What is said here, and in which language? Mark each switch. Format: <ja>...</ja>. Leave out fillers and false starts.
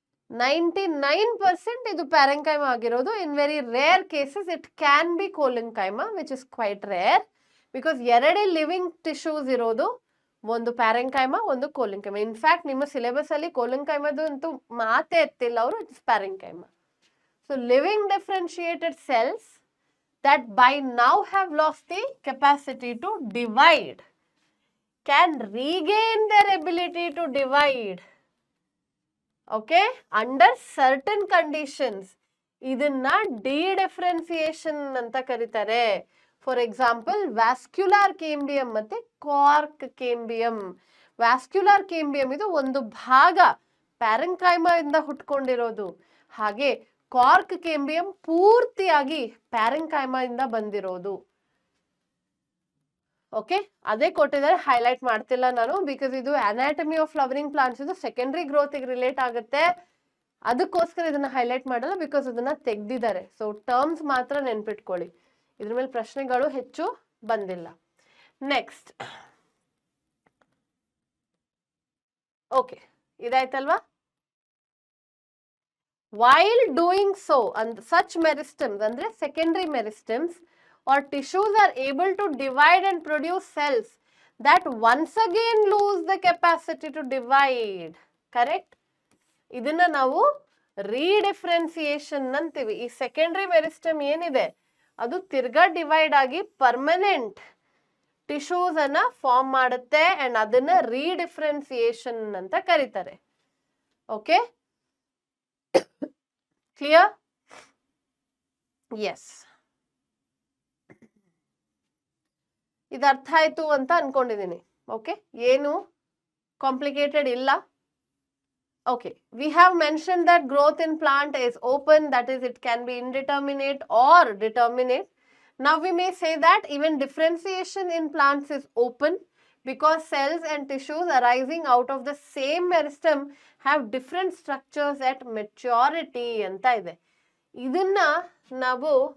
<en>99%</en> <kn>ಇದು ಪ್ಯಾರೆಂಕೈಮ ಆಗಿರೋದು.</kn> <en>in very rare cases it can be collenchyma, which is quite rare, because</en> <kn>ಎರಡೇ living tissues ಇರೋದು, ಒಂದು ಪ್ಯಾರೆಂಕೈಮ ಒಂದು ಕೋಲಿಂಕೈಮ. ಇನ್ಫ್ಯಾಕ್ಟ್ ನಿಮ್ಮ ಸಿಲೆಬಸ್ ಅಲ್ಲಿ ಕೋಲಿಂಕೈಮದು ಅಂತೂ ಮಾತೇ ಎತ್ತಿಲ್ಲ ಅವರು, it's ಪ್ಯಾರೆಂಕೈಮ.</kn> <en>So living differentiated cells that by now have lost the capacity to divide can regain their ability to divide, okay, under certain conditions.</en> <kn>ಇದನ್ನ ಡಿಡಿಫ್ರೆನ್ಸಿಯೇಷನ್ ಅಂತ ಕರೀತಾರೆ.</kn> <en>For example, vascular cambium ಮತ್ತೆ cork cambium.</en> <kn>ವ್ಯಾಸ್ಕ್ಯುಲಾರ್ ಕೇಂಬಿಯಂ ಇದು ಒಂದು ಭಾಗ ಪ್ಯಾರೆಂಕೈಮ ಇಂದ ಹುಟ್ಕೊಂಡಿರೋದು, ಹಾಗೆ cork cambium ಪೂರ್ತಿಯಾಗಿ ಪ್ಯಾರೆಂಕೈಮ ಇಂದ ಬಂದಿರೋದು. ಓಕೆ, ಅದೇ ಕೊಟ್ಟಿದ್ದಾರೆ, ಹೈಲೈಟ್ ಮಾಡ್ತಿಲ್ಲ ನಾನು, ಬಿಕಾಸ್ ಇದು ಅನಾಟಮಿ ಆಫ್ ಫ್ಲವರಿಂಗ್ ಪ್ಲಾಂಟ್ಸ್, ಇದು ಸೆಕೆಂಡರಿ ಗ್ರೋತ್ ರಿಲೇಟ್ ಆಗುತ್ತೆ, ಅದಕ್ಕೋಸ್ಕರ ಇದನ್ನ ಹೈಲೈಟ್ ಮಾಡಲ್ಲ, ಬಿಕಾಸ್ ಅದನ್ನ ತೆಗ್ದಿದ್ದಾರೆ. ಸೊ ಟರ್ಮ್ಸ್ ಮಾತ್ರ ನೆನ್ಪಿಟ್ಕೊಳ್ಳಿ, ಇದ್ರ ಮೇಲೆ ಪ್ರಶ್ನೆಗಳು ಹೆಚ್ಚು ಬಂದಿಲ್ಲ.</kn> <en>next, okay,</en> <kn>ಇದಾಯ್ತಲ್ವಾ?</kn> <en>While doing so, and such meristems andre secondary meristems or tissues are able to divide and produce cells that once again lose the capacity to divide.</en> <kn>Correct? ಇದನ್ನ ನಾವು ರೀಡಿಫ್ರೆನ್ಸಿಯೇಷನ್ ಅಂತೀವಿ. ಈ ಸೆಕೆಂಡರಿ ಮೆರಿಸ್ಟಮ್ ಏನಿದೆ ಅದು ತಿರ್ಗಾ divide ಆಗಿ permanent tissues ಅನ್ನ form ಮಾಡುತ್ತೆ, ಅಂಡ್ ಅದನ್ನ ರೀಡಿಫ್ರೆನ್ಸಿಯೇಷನ್ ಅಂತ ಕರೀತಾರೆ.</kn> <en>Okay, clear?</en> <kn>ಎಸ್, ಇದು ಅರ್ಥ ಆಯ್ತು ಅಂತ ಅನ್ಕೊಂಡಿದ್ದೀನಿ. ಓಕೆ, ಏನು ಕಾಂಪ್ಲಿಕೇಟೆಡ್ ಇಲ್ಲ.</kn> <en>Okay, we have mention that growth in plant is open, that is it can be indeterminate or determinate. Now we may say that even differentiation in plants is open because cells and tissues arising out of the same meristem have different structures at maturity</en> <kn>ಅಂತ ಇದೆ. ಇದನ್ನ ನಾವು</kn>